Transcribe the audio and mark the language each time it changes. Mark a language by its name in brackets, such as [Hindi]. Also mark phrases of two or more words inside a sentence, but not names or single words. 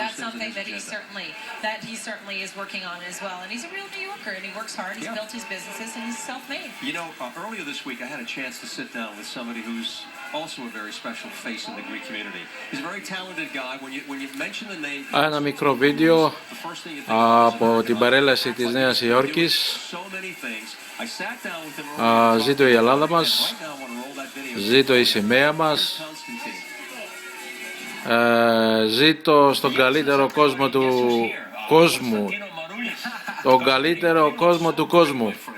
[English] that's things something that he certainly is working on as well. And he's a real New Yorker, and he works hard. He's built his businesses, and he's self-made. You know, earlier this week, I had a chance to sit down with somebody who's also a very special face in the Greek community. He's a very talented guy. When you mention the name, [Greek] ένα μικρό βίντεο από την παρέλαση της Νέας Υόρκης. Ζήτω η Ελλάδα μας, ζήτω η σημαία μας, ζήτω στον καλύτερο κόσμο του κόσμου, τον καλύτερο κόσμο του κόσμου.